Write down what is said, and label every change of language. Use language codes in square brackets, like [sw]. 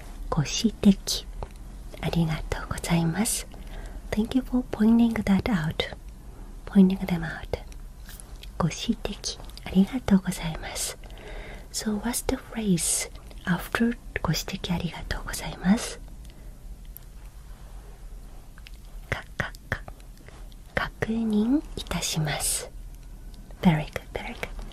[ja] ご指摘ありがとうございます。 [en] Thank you for pointing that out. Pointing them out. [ja] ご指摘ありがとうございます。 [en] So what's the phrase after [ja] ご指摘ありがとうございます？確認いたします。 [en] Very good, very good.